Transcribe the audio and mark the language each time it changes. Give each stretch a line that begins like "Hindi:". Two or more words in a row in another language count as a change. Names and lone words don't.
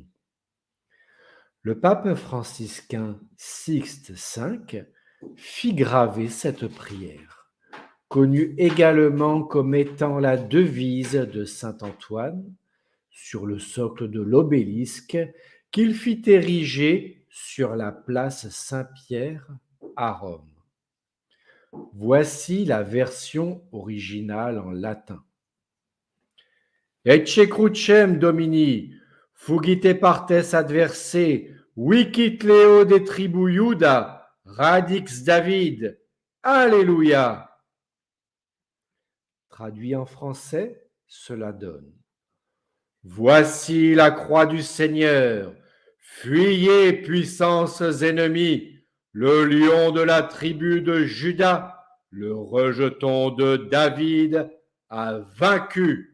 French: Le pape franciscain Sixte V fit graver cette prière, connue également comme étant la devise de saint Antoine, sur le socle de l'obélisque qu'il fit ériger sur la place Saint-Pierre à Rome. Voici la version originale en latin.
Latin: Ecce crucem Domini, fugite partes adversae, vicit Leo de tribu Iuda, radix David.
French: Alléluia. Traduit en français, cela donne: Voici la croix du Seigneur, fuyez puissances ennemies, le lion de la tribu de Juda, le rejeton de David, a vaincu.